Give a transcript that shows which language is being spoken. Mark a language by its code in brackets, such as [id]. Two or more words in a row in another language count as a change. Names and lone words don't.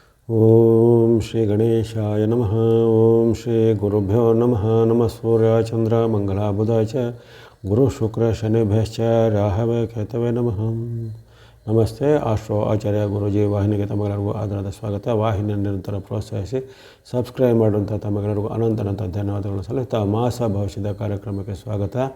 [sa] ಓಂ ಶ್ರೀ ಗಣೇಶಾಯ ನಮಃ. ಓಂ ಶ್ರೀ ಗುರುಭ್ಯೋ ನಮಃ. ನಮಃ ಸೂರ್ಯ ಚಂದ್ರ ಮಂಗಳ ಬುಧ ಚ ಗುರು ಶುಕ್ರ ಶನಿಭ್ಯಶ್ಚ ರಾಹವೇ ಕೇತವೇ ನಮಃ. [kn] ನಮಸ್ತೆ. ಆಸ್ಟ್ರೋ ಆಚಾರ್ಯ ಗುರುಜಿ ವಾಹಿನಿಗೆ ತಮಗೆಲ್ಲರಿಗೂ ಆಧಾರದ ಸ್ವಾಗತ. ವಾಹಿನಿಯನ್ನು ನಿರಂತರ ಪ್ರೋತ್ಸಾಹಿಸಿ ಸಬ್ಸ್ಕ್ರೈಬ್ ಮಾಡುವಂಥ ತಮಗೆಲ್ಲರಿಗೂ ಅನಂತ ಧನ್ಯವಾದಗಳನ್ನು ಸಲ್ಲಿಸ್ತಾ ಮಾಸ ಭವಿಷ್ಯದ ಕಾರ್ಯಕ್ರಮಕ್ಕೆ ಸ್ವಾಗತ.